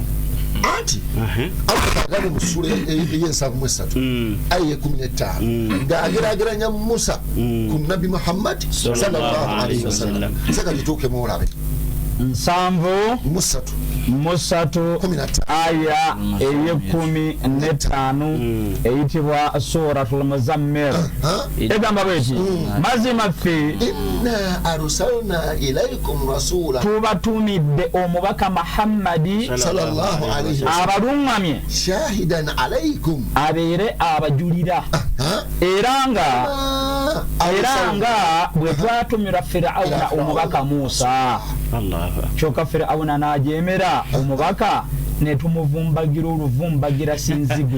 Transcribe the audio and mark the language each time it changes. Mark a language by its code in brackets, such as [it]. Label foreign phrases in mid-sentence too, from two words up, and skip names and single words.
[lg] Anti agambye mu ssula ey'ensavu aya 15 ng'ageraageranya Musa ku Nabbi Muhammad [ar] صلى الله عليه وسلم. [lg] Seka gituukemu olabe. 7 aya 15 eyitibwa Suratul Muzammil. Egamba bweti mazima ffe [ar] إنا أرسلنا إليكم رسولا, [lg] tubatumidde omubaka Muhammadi [ar] صلى الله عليه وسلم [lg] abalungamye [ar] شاهدا عليكم, [lg] abeere abajulira. Era nga bwe twatumira Firawuna omubaka Musa, kyokka Firawuna n'ajeemera omubaka ne tumuvumbagira oluvumbagira sinzigu.